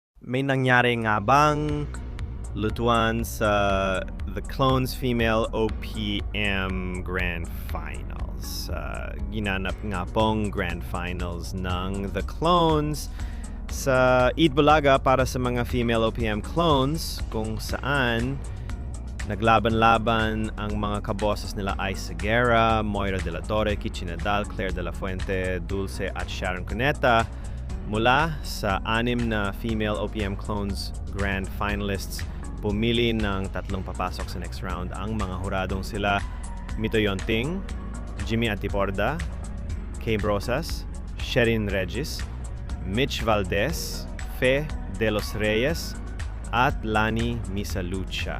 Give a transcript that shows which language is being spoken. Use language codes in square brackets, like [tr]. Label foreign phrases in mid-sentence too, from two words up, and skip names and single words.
[tl] may nangyari nga bang lutuan sa The Clones Female OPM Grand Finals? Ginanap nga pong [en] Grand Finals [tl] ng The Clones sa Eat Bulaga para sa mga [en] female OPM clones, [tl] kung saan naglaban-laban ang mga kaboses nila Ice Seguera, Moira de la Torre, Kichi Nadal, Claire de la Fuente, Dulce at Sharon Cuneta. Mula sa 6 na [en] female OPM clones grand finalists, [tl] pumili ng 3 papasok sa [en] next round. [tl] Ang mga huradong sila Mito Yonting, Jimmy Antiporda, Kay Brosas, Sherin Regis, Mitch Valdez, Fe de los Reyes, at Lani Misalucha.